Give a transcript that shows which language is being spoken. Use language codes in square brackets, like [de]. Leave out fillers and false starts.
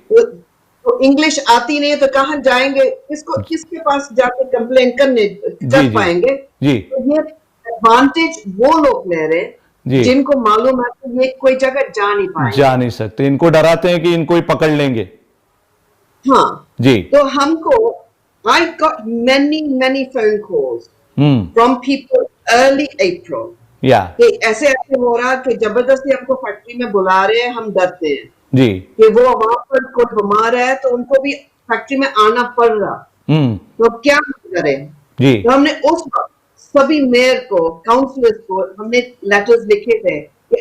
[hi] तो इंग्लिश आती नहीं है तो कहाँ जाएंगे, किसके पास जाके कंप्लेन करने जी कर जी पाएंगे? जी तो ये एडवांटेज वो लोग ले रहे जी हैं जिनको मालूम है कि ये कोई जगह जा नहीं पाएंगे। जा नहीं सकते, इनको डराते हैं कि इनको ही पकड़ लेंगे। हाँ, जी तो हमको [en] I got many phone calls from people early April [hi] या कि ऐसे ऐसे हो रहा कि जबरदस्ती हमको फैक्ट्री में बुला रहे हैं, हम डरते हैं जी कि वो वहां पर कोई बीमार है तो उनको भी फैक्ट्री में आना पड़ रहा, तो अब क्या करें? जी तो हमने उस वक्त सभी मेयर को, काउंसलर्स को हमने लेटर्स लिखे थे कि